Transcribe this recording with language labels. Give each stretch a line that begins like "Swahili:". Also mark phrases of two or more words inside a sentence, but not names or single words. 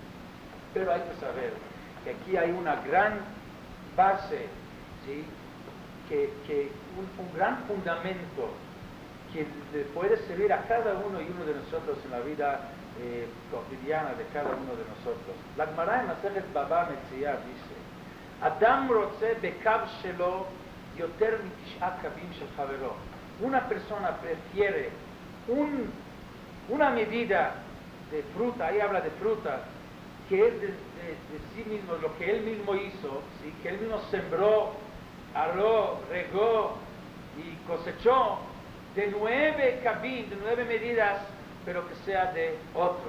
Spanish: Pero hay que saber que aquí hay una gran base, ¿sí? Un gran fundamento que le puede servir a cada uno y uno de nosotros en la vida cotidiana de cada uno de nosotros. La Gemara en Masejet Baba Metzia dice,
Hebrew: אדם רוצה בקב שלו יותר מתשעת קבים של חבירו.
Spanish: Una persona prefiere una medida de fruta, ahí habla de fruta, que es de sí mismo, lo que él mismo hizo, ¿sí? Que él mismo sembró, aró, regó y cosechó, de 9 kavim, de 9 medidas, pero que sea de otro.